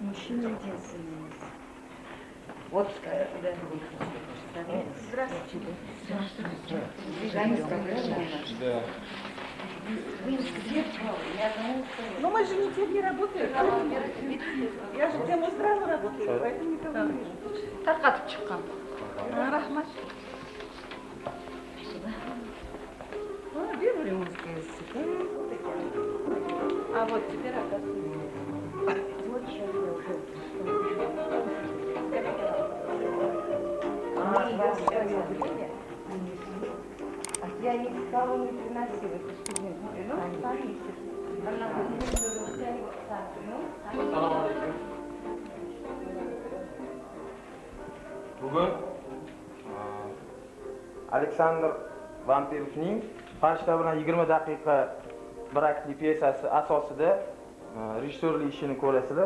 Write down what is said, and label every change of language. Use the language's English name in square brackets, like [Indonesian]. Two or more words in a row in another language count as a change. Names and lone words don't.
[Russian] Вот здравствуйте. Да. Но мы же не работаем. Я же прямо сразу работаю, поэтому никого не вижу. [Uzbek] Tarqatib chiqqan. Rahmat. [Russian] Бирюлемская степь. А вот теперь оказывается. Вот сейчас я уже. Я никого не приносила, это студент. Ну, повесит. Она [Uzbek] Bugun Aleksandr Vampirovning Farishta bilan 20 daqiqa bir aktli pyesasi asosida rejissyorlik ishini ko'rasizlar.